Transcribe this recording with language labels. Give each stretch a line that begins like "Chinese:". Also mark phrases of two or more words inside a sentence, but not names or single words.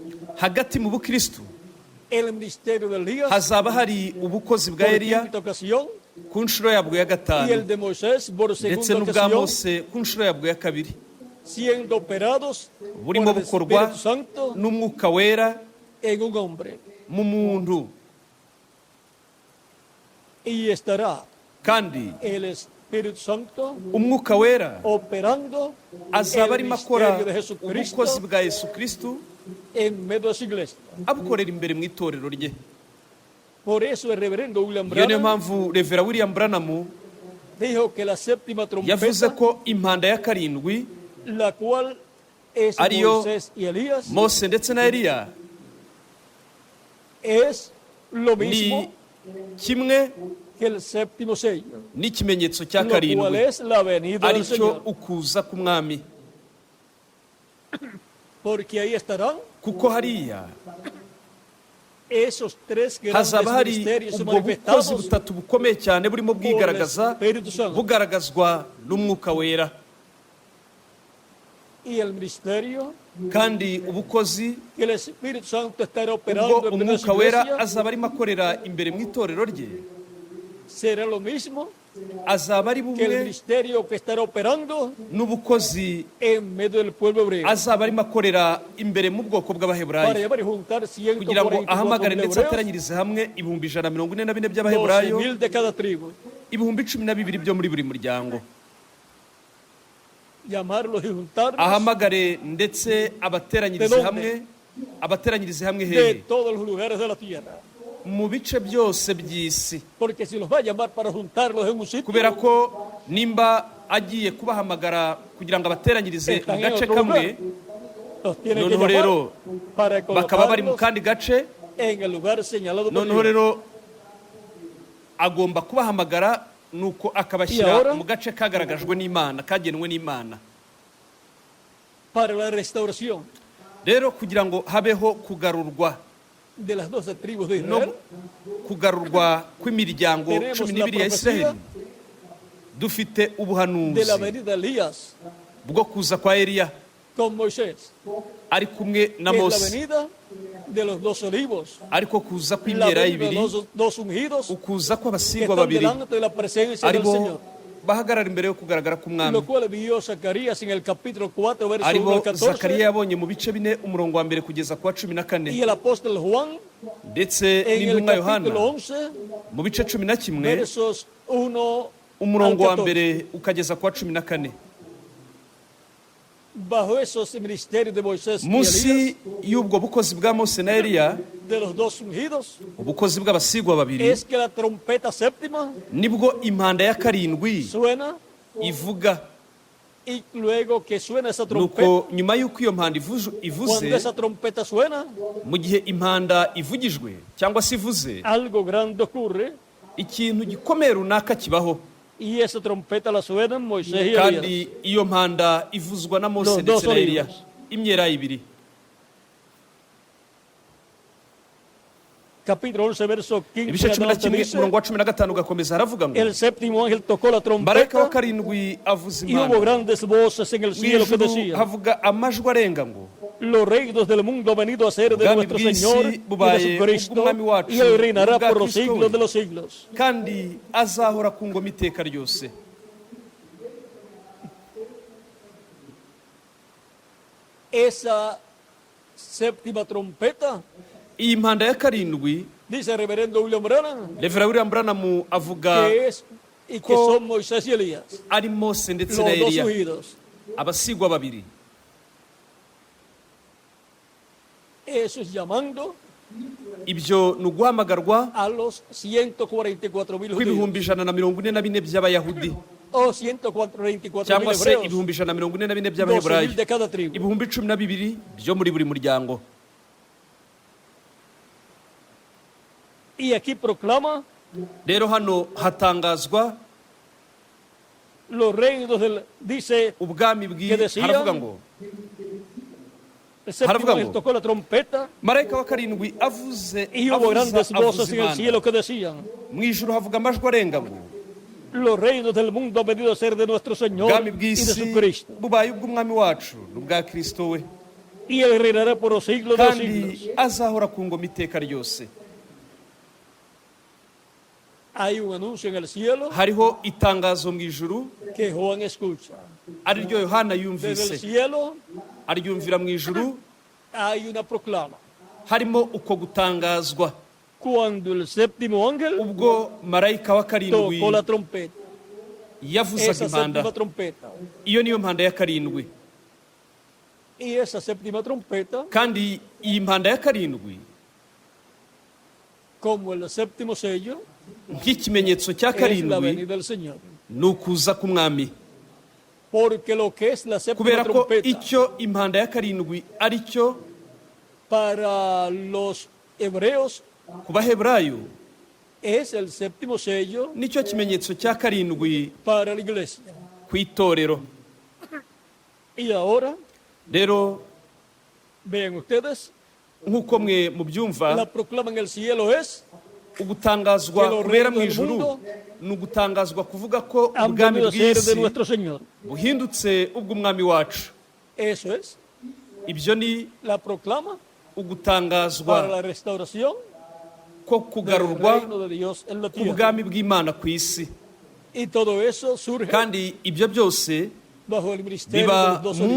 Kinyarwanda: hagati mu bukristu
Spanish: el ministerio de Elías
Kinyarwanda: hazaba hari ubukozi bwa
Spanish: por
Kinyarwanda: Eliya
Spanish: quinta ocasión
Kinyarwanda: ku nshuro yabwo ya
Spanish: y el
Kinyarwanda: gatanu,
Spanish: de Moisés por
Kinyarwanda: ndetse
Spanish: segunda
Kinyarwanda: n'ubwa
Spanish: ocasión,
Kinyarwanda: Mose ku nshuro yabwo ya kabiri,
Spanish: siendo operados
Kinyarwanda: burimo
Spanish: por el
Kinyarwanda: bukorwa
Spanish: Espíritu Santo
Kinyarwanda: n'umwuka wera
Spanish: en un hombre.
Kinyarwanda: mu muntu.
Spanish: Y estará
Kinyarwanda: Kandi
Spanish: el Espíritu Santo
Kinyarwanda: umwuka wera
Spanish: operando
Kinyarwanda: azaba
Spanish: el
Kinyarwanda: arimo akora
Spanish: misterio de Jesucristo
Kinyarwanda: ubukozi bwa Yesu Kristu,
Spanish: en medio de su iglesia.
Kinyarwanda: abukorera imbere mu itorero rye.
Spanish: Por eso el reverendo William
Kinyarwanda: Iyo niyo
Spanish: Branham
Kinyarwanda: mpamvu Revera William Branham
Spanish: dijo que la séptima
Kinyarwanda: yavuze
Spanish: trompeta,
Kinyarwanda: ko impanda ya karindwi,
Spanish: la cual es
Kinyarwanda: Ariyo,
Spanish: Moisés y Elías,
Kinyarwanda: Mose ndetse na Eliya,
Spanish: es lo
Kinyarwanda: ni
Spanish: mismo
Kinyarwanda: kimwe
Spanish: que el séptimo sello,
Kinyarwanda: n'ikimenyetso cya
Spanish: lo cual
Kinyarwanda: karindwi,
Spanish: es la venida del
Kinyarwanda: aricyo
Spanish: Señor.
Kinyarwanda: ukuza k'umwami.
Spanish: Porque ahí estarán
Kinyarwanda: Kuko hariya
Spanish: esos tres grandes
Kinyarwanda: hazaba hari
Spanish: ministerios
Kinyarwanda: ubwo bukozi
Spanish: manifestados
Kinyarwanda: butatu bukomeye cyane burimo bwigaragaza,
Spanish: por el Espíritu Santo.
Kinyarwanda: bugaragazwa n'umwuka wera.
Spanish: Y el ministerio
Kinyarwanda: Kandi ubukozi
Spanish: que el Espíritu Santo estará
Kinyarwanda: ubwo
Spanish: operando en medio de su
Kinyarwanda: umwuka wera
Spanish: iglesia
Kinyarwanda: azaba arimo akorera imbere mu itorero rye,
Spanish: será lo mismo
Kinyarwanda: azaba ari
Spanish: que el
Kinyarwanda: bumwe
Spanish: ministerio que estará operando
Kinyarwanda: n'ubukozi
Spanish: en medio del pueblo hebreo
Kinyarwanda: azaba arimo akorera imbere mu bwoko
Spanish: para
Kinyarwanda: bw'abaheburayo,
Spanish: llevar y juntar
Kinyarwanda: kugira ngo 144 ahamagare
Spanish: mil
Kinyarwanda: ndetse
Spanish: hebreos,
Kinyarwanda: ateranyirize hamwe ibihumbi 144 by'abaheburayo,
Spanish: 12,000 de cada tribu,
Kinyarwanda: ibihumbi 12 byo muri buri muryango.
Spanish: llamarlos y juntarlos
Kinyarwanda: Ahamagare ndetse abateranyirize
Spanish: ¿De dónde?
Kinyarwanda: hamwe, abateranyirize hamwe
Spanish: de
Kinyarwanda: hehe?
Spanish: todos los lugares de la tierra.
Kinyarwanda: Mu bice byose by'isi,
Spanish: Porque si los va a llamar para juntarlos en un sitio,
Kinyarwanda: kubera ko nimba agiye kubahamagara kugira ngo abateranyirize mu
Spanish: están en
Kinyarwanda: gace
Spanish: otro
Kinyarwanda: kamwe,
Spanish: lugar. Los tiene que
Kinyarwanda: noneho
Spanish: llamar
Kinyarwanda: rero
Spanish: para
Kinyarwanda: bakaba bari mu
Spanish: colocarlos
Kinyarwanda: kandi gace,
Spanish: en el lugar señalado por
Kinyarwanda: noneho
Spanish: Dios.
Kinyarwanda: rero agomba kubahamagara nuko akabashyira mu gace kagaragajwe n'Imana, kagenwe n'Imana.
Spanish: Para la restauración
Kinyarwanda: rero kugira ngo habeho kugarurwa
Spanish: de las 12 tribus de Israel,
Kinyarwanda: kugarurwa kw'imiryango 12 ya Israeli, dufite ubuhanuzi bwo kuza kwa Eliya
Spanish: con Moisés,
Kinyarwanda: ari kumwe na Mose,
Spanish: de los 2 olivos,
Kinyarwanda: ariko kuza kw'imyera ibiri, ukuza kw'abasigwa babiri aribo bahagarara imbere yo kugaragara k'umwami, aribo Zakariya yabonye mu bice 4 umurongo wa mbere kugeza ku wa 14, ndetse n'intumwa Yohana mu bice 11 umurongo wa mbere ukageza ku wa 14.
Spanish: Bajo esos ministerios de Moisés y
Kinyarwanda: munsi
Spanish: Elías,
Kinyarwanda: y'ubwo bukozi bwa Mose na Eliya,
Spanish: de los 2 ungidos,
Kinyarwanda: ubukozi bw'abasigwa babiri,
Spanish: es que la trompeta séptima
Kinyarwanda: nibwo impanda ya karindwi
Spanish: suena,
Kinyarwanda: ivuga.
Spanish: y luego que suena esa trompeta,
Kinyarwanda: nuko nyuma y'uko iyo mpanda ivuze,
Spanish: cuando esa trompeta suena,
Kinyarwanda: mu gihe impanda ivugijwe cyangwa se ivuze,
Spanish: algo grande ocurre,
Kinyarwanda: ikintu gikomeye runaka kibaho,
Spanish: y esa trompeta la suenan Moisés y
Kinyarwanda: kandi
Spanish: Elías.
Kinyarwanda: iyo mpanda ivuzwa na Mose
Spanish: Los
Kinyarwanda: ndetse
Spanish: dos
Kinyarwanda: na Eliya,
Spanish: olivos.
Kinyarwanda: imyera ibiri.
Spanish: Capítulo 11, verso 15.
Kinyarwanda: ibice 11
Spanish: dice,
Kinyarwanda: umurongo wa 15 ugakomeza haravuga ngo,
Spanish: el séptimo ángel tocó la
Kinyarwanda: marayika wa
Spanish: trompeta
Kinyarwanda: karindwi avuza
Spanish: y hubo
Kinyarwanda: impanda,
Spanish: grandes voces en el
Kinyarwanda: mu
Spanish: cielo que
Kinyarwanda: ijuru
Spanish: decían:
Kinyarwanda: havuga amajwi arenga ngo,
Spanish: los reinos del mundo han venido a ser de
Kinyarwanda: ubwami
Spanish: nuestro
Kinyarwanda: bw'isi
Spanish: Señor y de
Kinyarwanda: bubaye
Spanish: su Cristo,
Kinyarwanda: ubw'umwami wacu
Spanish: y él reinará
Kinyarwanda: ubwa
Spanish: por los
Kinyarwanda: Kristo
Spanish: siglos
Kinyarwanda: we,
Spanish: de los siglos.
Kinyarwanda: kandi azahora ku ngoma iteka ryose.
Spanish: Esa séptima trompeta,
Kinyarwanda: iyi mpanda ya karindwi,
Spanish: dice el reverendo William Branham,
Kinyarwanda: Rev. William Branham avuga
Spanish: que es y que son Moisés y Elías,
Kinyarwanda: ari Mose ndetse
Spanish: los
Kinyarwanda: na
Spanish: 2
Kinyarwanda: Eliya,
Spanish: ungidos.
Kinyarwanda: abasigwa babiri.
Spanish: Eso es llamando
Kinyarwanda: Ibyo ni uguhamagarwa
Spanish: a los 144,000 judíos,
Kinyarwanda: kw'ibihumbi 144 by'abayahudi,
Spanish: o 144,000
Kinyarwanda: cyangwa se
Spanish: hebreos,
Kinyarwanda: ibihumbi 144
Spanish: 12,000
Kinyarwanda: by'abaheburayo,
Spanish: de cada tribu.
Kinyarwanda: ibihumbi 12 byo muri buri muryango.
Spanish: Y aquí proclama
Kinyarwanda: rero hano hatangazwa
Spanish: los reinos del, dice,
Kinyarwanda: ubwami
Spanish: que decían,
Kinyarwanda: haravuga ngo,
Spanish: el séptimo
Kinyarwanda: haravuga
Spanish: ángel
Kinyarwanda: ngo,
Spanish: tocó la trompeta
Kinyarwanda: marayika wa karindwi avuze
Spanish: y hubo grandes voces
Kinyarwanda: avuza
Spanish: en el cielo
Kinyarwanda: impanda,
Spanish: que decían:
Kinyarwanda: mu ijuru havuga amajwi arenga ngo,
Spanish: los reinos del mundo han venido a ser de nuestro Señor
Kinyarwanda: ubwami
Spanish: y de
Kinyarwanda: bw'isi
Spanish: su Cristo,
Kinyarwanda: bubaye ubw'umwami wacu n'ubwa Kristo we,
Spanish: y él reinará por los siglos de los
Kinyarwanda: kandi
Spanish: siglos.
Kinyarwanda: azahora ku ngoma iteka ryose.
Spanish: Hay un anuncio en el cielo
Kinyarwanda: hariho itangazo mu ijuru
Spanish: que Juan escucha.
Kinyarwanda: ari ryo Yohana
Spanish: Desde el
Kinyarwanda: yumvise,
Spanish: cielo
Kinyarwanda: aryumvira mu ijuru,
Spanish: hay una proclama.
Kinyarwanda: harimo uko gutangazwa
Spanish: Cuando el séptimo ángel
Kinyarwanda: ubwo marayika wa karindwi
Spanish: tocó la trompeta,
Kinyarwanda: yavuzaga
Spanish: esa
Kinyarwanda: impanda.
Spanish: séptima trompeta,
Kinyarwanda: Iyo niyo mpanda ya karindwi,
Spanish: y esa séptima trompeta,
Kinyarwanda: kandi iyi mpanda ya karindwi
Spanish: como el séptimo sello,
Kinyarwanda: nk'ikimenyetso cya
Spanish: es la
Kinyarwanda: karindwi
Spanish: venida del Señor.
Kinyarwanda: ni ukuza k'umwami,
Spanish: Porque lo que es la séptima
Kinyarwanda: kubera ko
Spanish: trompeta
Kinyarwanda: icyo impanda ya karindwi ari cyo
Spanish: para los hebreos
Kinyarwanda: ku baheburayo,
Spanish: es el séptimo sello
Kinyarwanda: nicyo kimenyetso cya karindwi
Spanish: para la iglesia.
Kinyarwanda: ku itorero.
Spanish: Y ahora,
Kinyarwanda: rero
Spanish: vean ustedes,
Kinyarwanda: nk'uko mwe mubyumva,
Spanish: la proclama en el cielo es:
Kinyarwanda: ugutangazwa kubera mu ijuru ni ugutangazwa kuvuga ko
Spanish: han
Kinyarwanda: ubwami
Spanish: venido a ser de
Kinyarwanda: bw'isi
Spanish: nuestro Señor.
Kinyarwanda: buhindutse ubw'umwami wacu.
Spanish: Eso es
Kinyarwanda: Ibyo ni
Spanish: la proclama para
Kinyarwanda: ugutangazwa
Spanish: la restauración
Kinyarwanda: ko
Spanish: del
Kinyarwanda: kugarurwa
Spanish: reino de Dios en la
Kinyarwanda: ku
Spanish: tierra.
Kinyarwanda: bwami bw'Imana ku isi,
Spanish: Y todo eso surge
Kinyarwanda: kandi ibyo byose
Spanish: bajo el ministerio de
Kinyarwanda: biba
Spanish: los 2 olivos.